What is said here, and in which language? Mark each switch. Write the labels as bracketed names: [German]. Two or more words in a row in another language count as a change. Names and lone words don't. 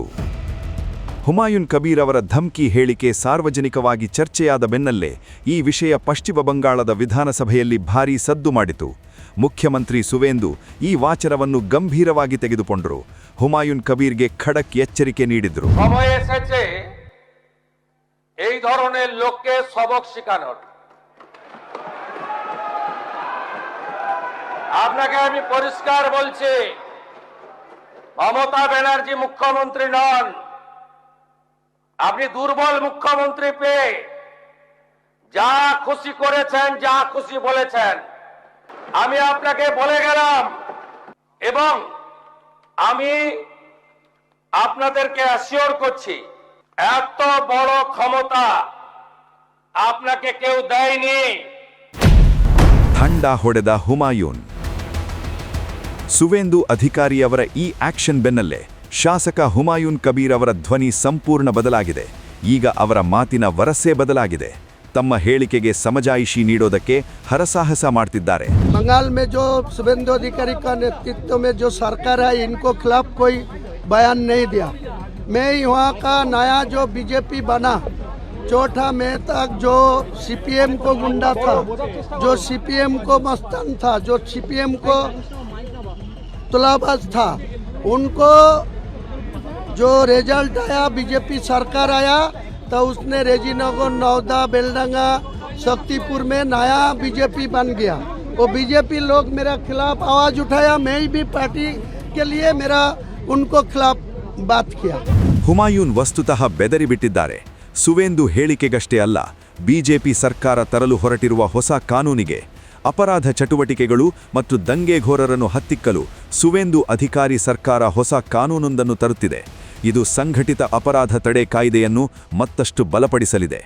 [Kannada] ಹುಮಾಯೂನ್ ಕಬೀರ್ ಅವರ ಧಮ್ಕಿ ಹೇಳಿಕೆ ಸಾರ್ವಜನಿಕವಾಗಿ ಚರ್ಚೆಯಾದ ಬೆನ್ನಲ್ಲೇ ಈ ವಿಷಯ ಪಶ್ಚಿಮ ಬಂಗಾಳದ ವಿಧಾನಸಭೆಯಲ್ಲಿ ಭಾರೀ ಸದ್ದು ಮಾಡಿತು. ಮುಖ್ಯಮಂತ್ರಿ ಸುವೇಂದು ಈ ವಾಚರವನ್ನು ಗಂಭೀರವಾಗಿ ತೆಗೆದುಕೊಂಡರು. ಹುಮಾಯೂನ್ ಕಬೀರ್ಗೆ ಖಡಕ್ ಎಚ್ಚರಿಕೆ ನೀಡಿದ್ರು. [Bangla] সময় এসেছে এই ধরনের লোককে সবক শেখানোর। আপনাকে আমি পরিষ্কার বলছি, মমতা ব্যানার্জি মুখ্যমন্ত্রী নন। আপনি দুর্বল মুখ্যমন্ত্রী পেয়ে যা খুশি করেছেন, যা খুশি বলেছেন। আমি আপনাকে বলে গেলাম এবং আমি আপনাদেরকে অ্যাসিওর করছি, এত বড় ক্ষমতা আপনাকে কেউ দেয়নি। [Kannada] ಥಂಡ ಹೊಡೆದ ಹುಮಾಯೂನ್. ಸುವೇಂದು ಅಧಿಕಾರಿಯವರ ಈ ಆಕ್ಷನ್ ಬೆನ್ನಲ್ಲೇ ಶಾಸಕ ಹುಮಾಯೂನ್ ಕಬೀರ್ ಅವರ ಧ್ವನಿ ಸಂಪೂರ್ಣ ಬದಲಾಗಿದೆ. ಈಗ ಅವರ ಮಾತಿನ ವರಸೆ ಬದಲಾಗಿದೆ. ತಮ್ಮ ಹೇಳಿಕೆಗೆ ಸಮಜಾಯಿಷಿ ನೀಡೋದಕ್ಕೆ ಹರಸಾಹಸ ಮಾಡ್ತಿದ್ದಾರೆ. [Hindi] बंगाल में जो शुभेंदु अधिकारी का नेतृत्व में जो सरकार है, इनको खिलाफ कोई बयान नहीं दिया। मैं यहाँ का नया जो बीजेपी बना, चौथा मई तक जो सीपीएम को गुंडा था, जो सीपीएम को मस्तान था, जो सीपीएम को तुलाबाज था, उनको जो रिजल्ट आया, बीजेपी सरकार आया, तो उसने रेजीनगर, नौदा, बेलडंगा, शक्तिपुर में नया बीजेपी बन गया। वो बीजेपी लोग मेरा खिलाफ आवाज उठाया, मैं भी पार्टी के लिए मेरा उनको खिलाफ बात किया। [Kannada] ಹುಮಾಯೂನ್ ವಸ್ತುತಃ ಬೆದರಿ ಬಿಟ್ಟಿದ್ದಾರೆ. ಸುವೇಂದು ಹೇಳಿಕೆಗಷ್ಟೇ ಅಲ್ಲ, ಬಿಜೆಪಿ ಸರ್ಕಾರ ತರಲು ಹೊರಟಿರುವ ಹೊಸ ಕಾನೂನಿಗೆ, ಅಪರಾಧ ಚಟುವಟಿಕೆಗಳು ಮತ್ತು ದಂಗೆಘೋರರನ್ನು ಹತ್ತಿಕ್ಕಲು ಸುವೇಂದು ಅಧಿಕಾರಿ ಸರ್ಕಾರ ಹೊಸ ಕಾನೂನೊಂದನ್ನು ತರುತ್ತಿದೆ. ಇದು ಸಂಘಟಿತ ಅಪರಾಧ ತಡೆ ಕಾಯ್ದೆಯನ್ನು ಮತ್ತಷ್ಟು ಬಲಪಡಿಸಲಿದೆ.